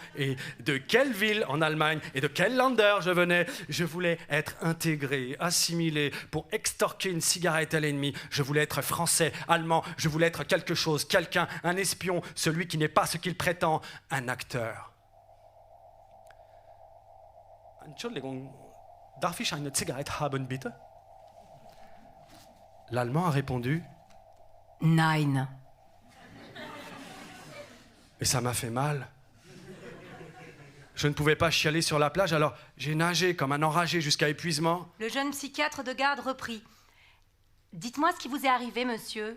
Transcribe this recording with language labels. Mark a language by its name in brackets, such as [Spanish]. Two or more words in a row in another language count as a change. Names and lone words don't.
[French] Et de quelle ville en Allemagne et de quel Länder je venais. Je voulais être intégré, assimilé, pour extorquer une cigarette à l'ennemi. Je voulais être français, allemand. Je voulais être quelque chose, quelqu'un, un espion, celui qui n'est pas ce qu'il prétend, un acteur. [German] Entschuldigung, darf ich eine Zigarette haben, bitte? [French] L'Allemand a répondu « [German] Nein. » [French] Et ça m'a fait mal. Je ne pouvais pas chialer sur la plage, alors j'ai nagé comme un enragé jusqu'à épuisement. Le jeune psychiatre de garde reprit. « Dites-moi ce qui vous est arrivé, monsieur.